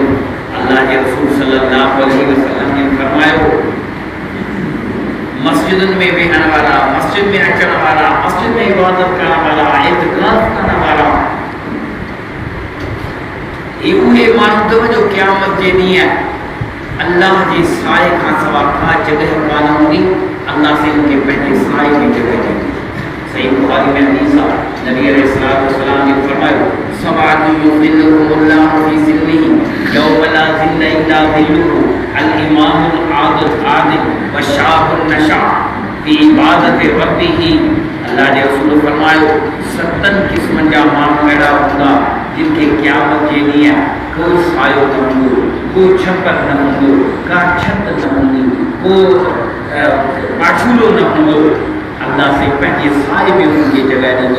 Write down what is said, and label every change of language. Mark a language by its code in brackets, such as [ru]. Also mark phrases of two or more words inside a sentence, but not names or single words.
[sd] अल्लाह जे रसूल [ar] صلى الله عليه وسلم [sd] ने फरमायो, मस्जिदुनि में वेहण वारा, मस्जिद में अचण वारा, मस्जिद में इबादत करण वारा, इतिकाफ़ करण वारा, ये उहे माण्हू अथव जो क़यामत जे ॾींहुं अल्लाह जे साए खां सवा का जगह कान हूंदी, अल्लाह से उनके पंहिंजे साए में जगह ॾींदी। सही बुखारी में हदीस आहे, नबी [ar] عليه الصلاة والسلام [sd] ने फरमायो, [ar] سبعة يظلهم الله في ظله يوم لا ظل إلا ظله، الإمام العادل وشاب نشأ في عبادة ربه. [sd] अल्लाह जे रसूल फरमायो, 7 क़िस्मनि जा माण्हू अहिड़ा हूंदा जिनके क़यामत जे ॾींहुं कोई सायो न हूंदो, कोई छपर न हूंदो, का छत न हूंदी, को पाछूलो न हूंदो, अल्लाह से पंहिंजे साए में उनखे जगह ॾींदो।